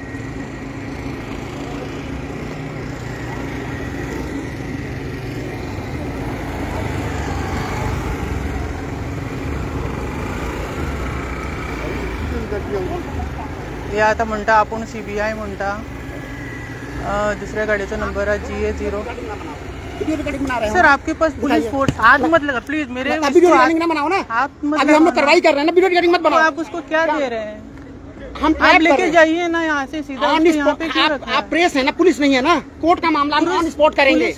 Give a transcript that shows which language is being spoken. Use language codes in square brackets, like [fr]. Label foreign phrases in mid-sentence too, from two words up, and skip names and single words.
[kok] हे आता म्हणटा आपूण CBI म्हणटा. [hi] दुसऱ्या गाडीचा नंबर है GA0. सर आपके पास पुलिस फोर्स हाथ मत लगा प्लीज मेरे. वीडियो रिकॉर्डिंग ना बनाओ ना. हाथ मत. अभी हम लोग कार्रवाई कर रहे हैं ना. वीडियो रिकॉर्डिंग मत बनाओ. आप उसको क्या दे रहे हैं? हम आप लेके जाइए ना यहाँ से सीधा. यहाँ पे क्यों रखा है? आप प्रेस है ना, पुलिस नहीं है ना. कोर्ट का मामला हम ऑन स्पॉट करेंगे.